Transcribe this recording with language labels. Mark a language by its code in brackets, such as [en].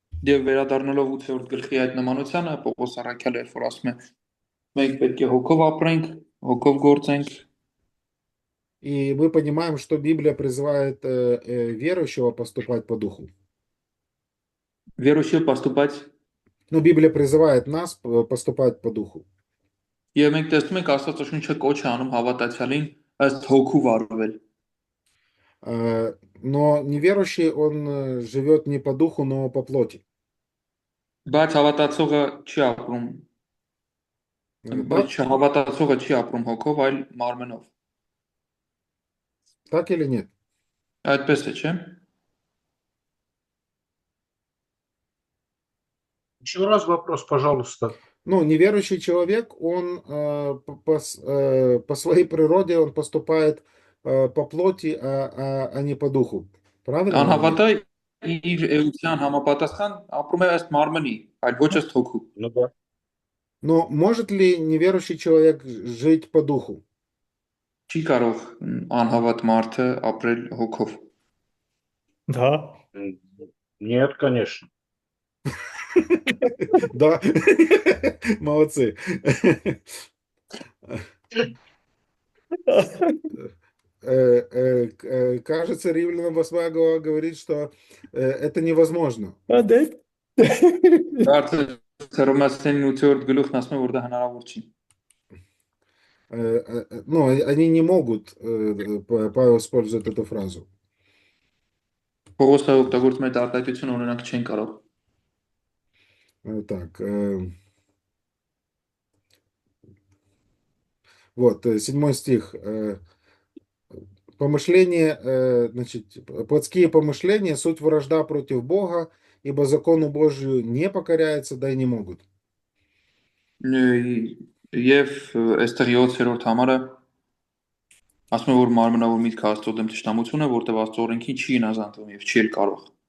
[hy] Եվ վերադառնալով 8-րդ գլխի այդ նմանությանը, Պողոս առաքյալը երբ որ ասում է, մենք պետք է հոգով ապրենք, հոգով գործենք, [ru] И мы понимаем, что Библия призывает верующего поступать по Духу. վերոշիով поступать, Ну, Библия призывает нас поступать по Духу. [hy] եւ մենք տեսնում ենք Աստվածաշունչը կոչ է անում հավատացյալին ըստ հոգու վարվել։ [ru] Но неверующий, он живет не по Духу, но по плоти. [hy] Բայց հավատացողը չի ապրում, [ru] Так, [hy] հավատացողը չի ապրում հոգով, այլ մարմնով։ [ru] так или нет? [hy] Այդպես է, չէ՞։ [ru] Еще раз вопрос, пожалуйста. Ну, неверующий человек, он по своей природе он поступает по плоти, а не по Духу. Правильно или нет? [hy] Անհավատը իր էության համապատասխան ապրում է ըստ մարմնի, այլ ոչ ըստ հոգու։ [ru] Ну да. Но может ли неверующий человек жить по Духу? [hy] Չի կարող անհավատ մարդը ապրել հոգով։ [ru] Да. Нет, конечно. Да, молодцы. Кажется, Римлянам 8 глава говорит, что это невозможно. [hy] Դե Կարծես Հռոմեացիներին 8-րդ գլուխն ասում է, որ դա հնարավոր չի։ [ru] Ну, они не могут, Павел использует эту фразу. [hy] Պողոսը օգտագործում է այդ արտահայտությունը, օրինակ չեն կարող։ [ru] Так, вот, 7 стих. Значит, плотские помышления, суть вражда против Бога, ибо закону Божию не покоряются, да и не могут. [hy] Եվ այստեղ 7-րդ համարը ասում է, որ մարմնավոր միտքը Աստծո դեմ թշնամություն է, որտեղ Աստծո օրենքին չի հնազանդվում եւ չի էլ կարող։